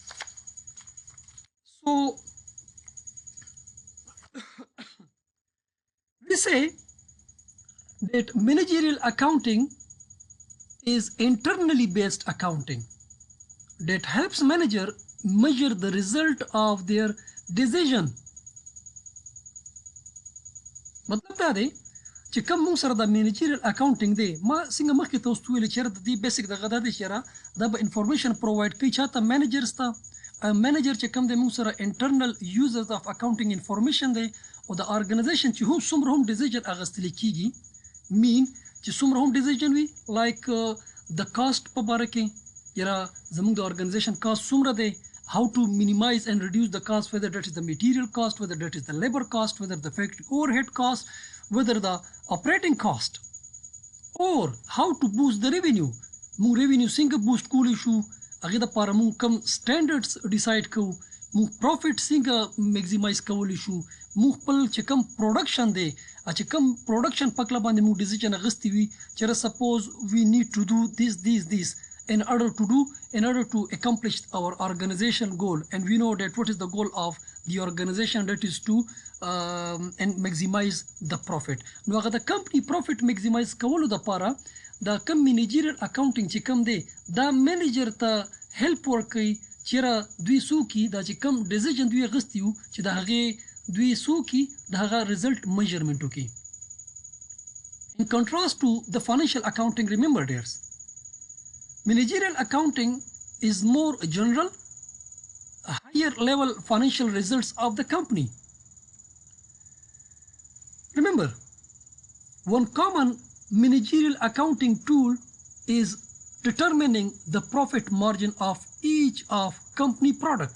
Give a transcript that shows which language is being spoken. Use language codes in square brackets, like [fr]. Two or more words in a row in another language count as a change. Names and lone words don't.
[en] So we say that managerial accounting is internally based accounting that helps manager measure the result of their decision. [ps] मतलब دا دی چې کوم موږ سره د [en] managerial accounting [ps] دی ما څنګه مخکې تاسو ته ویل چې د دې بیسیک دغه دا دی چې دا به [en] information provide [ps] کوي چاته مینیجرز ته مینیجر چې کوم دی موږ سره [en] internal users of accounting information [ps] دی او د ارګنایزیشن چې هم څومره هم ډیسیژن اخیستل کیږي مین چې څومره هم ډیسیژن وي لایک د کاست په باره کې یاره زموږ د ارګنایزیشن کاست څومره دی [en] how to minimize and reduce the cost, whether that is the material cost, whether that is the labor cost, whether the factory overhead cost, whether the operating cost, or how to boost the revenue. [ps] Mu revenue څنګه boost کولی شو هغه د لپاره موږ کوم [en] standards decide [ps] کوو موږ profit څنګه maximize کولی شو موږ خپل چې کوم production دی چې کوم production په کله باندې موږ decision اخیستی وي چې [en] suppose we need to do this in order to accomplish our organizational goal, and we know that what is the goal of the organization, that is to and maximize the profit. [ps] نو هغه د [en] company profit maximize [ps] کولو د لپاره دا کم [en] managerial accounting [ps] چې کوم دی دا manager ته help ورکوي چې دوی سوکي دا چې کوم decision دوی اخیستی وو چې د هغې دوی سوکي د هغه result measurement وکړي. [en] In contrast to the financial accounting, remember dears, managerial accounting is more general, higher level financial results of the company. Remember, one common managerial accounting tool is determining the profit margin of each of company product.